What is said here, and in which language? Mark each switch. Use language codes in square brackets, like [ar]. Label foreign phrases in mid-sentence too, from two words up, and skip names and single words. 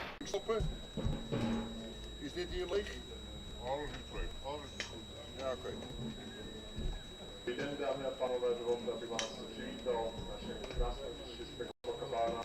[nl] stoppen? Is dit hier leeg? Alles is leeg. Alles is goed. Ja, oké. [cs] Den, dámy a pánové, dovolte, abych vás přivítal v našem krásném hřišti Spektakabána.